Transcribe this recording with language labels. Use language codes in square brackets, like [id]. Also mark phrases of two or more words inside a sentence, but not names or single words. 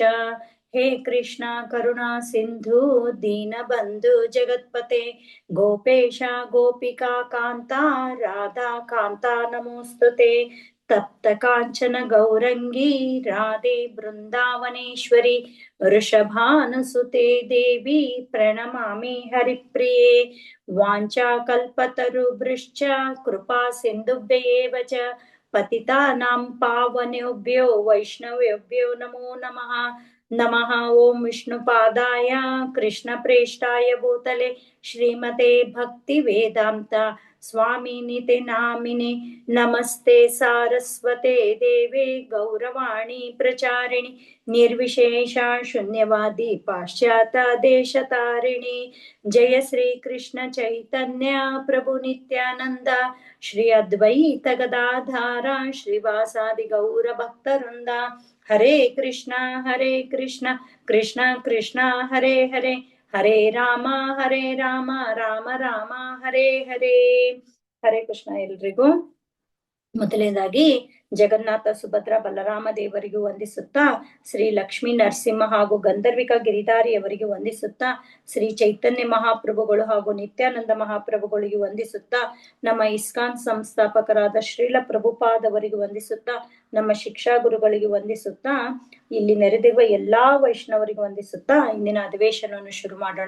[sa] ಹೇ ಕೃಷ್ಣ ಕರುಣಾ ಸಿಂಧು ದೀನಬಂಧು ಜಗತ್ಪತೆ ಗೋಪೇಶ ಗೋಪಿಕಾ ಕಾಂತ ರಾಧಾ ಕಾಂತ ನಮೋಸ್ತುತೆ. ತಪ್ತ ಕಾಂಚನ ಗೌರಂಗಿ ರಾಧೆ ಬೃಂದಾವನೇಶ್ವರಿ ವೃಷಭಾನುಸುತೆ ದೇವಿ ಪ್ರಣಮಾಮಿ ಹರಿಪ್ರಿಯೆ. ವಾಂಚಾಕಲ್ಪತರುಭ್ಯಶ್ಚ ಕೃಪಾ ಸಿಂಧುಭ್ಯೇವ ಚ ಪತಿತಾನಾಂ ಪಾವನೇಭ್ಯೋ ವೈಷ್ಣವೇಭ್ಯೋ ನಮೋ ನಮಃ. ನಮಃ ಓಂ ವಿಷ್ಣುಪಾದಾಯ ಕೃಷ್ಣ ಪ್ರೇಷ್ಠಾಯ ಭೂತಲೆ ಶ್ರೀಮತೆ ಭಕ್ತಿ ವೇದಾಂತ ಸ್ವಾಮಿನಿತೆ ನಾಮಿನೆ. ನಮಸ್ತೆ ಸಾರಸ್ವತೆ ದೇವೆ ಗೌರವಾಣಿ ಪ್ರಚಾರಿಣಿ ನಿರ್ವಿಶೇಷ ಶೂನ್ಯವಾದಿ ಪಾಶ್ಚಾತ್ಯ ದೇಶತಾರಿಣಿ. ಜಯ ಶ್ರೀ ಕೃಷ್ಣ ಚೈತನ್ಯ ಪ್ರಭು ನಿತ್ಯಾನಂದ ಶ್ರೀ ಅದ್ವೈತ ಗದಾಧಾರ ಶ್ರೀವಾಸಾದಿ ಗೌರ ಭಕ್ತವೃಂದ. ಹರೇ ಕೃಷ್ಣ ಕೃಷ್ಣ ಕೃಷ್ಣ ಹರೇ ಹರೇ ಹರೇ ರಾಮ ರಾಮ ರಾಮ ಹರೇ ಹರೇ. ಹರೇ ಕೃಷ್ಣ [kn] ಎಲ್ರಿಗೂ. ಮೊದಲನೇದಾಗಿ ಜಗನ್ನಾಥ ಸುಭದ್ರ ಬಲರಾಮ ದೇವರಿಗೂ ವಂದಿಸುತ್ತಾ, ಶ್ರೀ ಲಕ್ಷ್ಮೀ ನರಸಿಂಹ ಹಾಗೂ ಗಂಧರ್ವಿಕಾ ಗಿರಿಧಾರಿಯವರಿಗೆ ವಂದಿಸುತ್ತಾ, ಶ್ರೀ ಚೈತನ್ಯ ಮಹಾಪ್ರಭುಗಳು ಹಾಗೂ ನಿತ್ಯಾನಂದ ಮಹಾಪ್ರಭುಗಳಿಗೆ ವಂದಿಸುತ್ತಾ, ನಮ್ಮ ಇಸ್ಕಾನ್ ಸಂಸ್ಥಾಪಕರಾದ ಶ್ರೀಲ ಪ್ರಭುಪಾದವರಿಗೆ ವಂದಿಸುತ್ತಾ, ನಮ್ಮ ಶಿಕ್ಷಾ ಗುರುಗಳಿಗೆ ವಂದಿಸುತ್ತಾ, ಇಲ್ಲಿ ನೆರೆದಿರುವ ಎಲ್ಲಾ ವೈಷ್ಣವರಿಗೆ ವಂದಿಸುತ್ತಾ ಇಂದಿನ ಅಧಿವೇಶನವನ್ನು ಶುರು ಮಾಡೋಣ.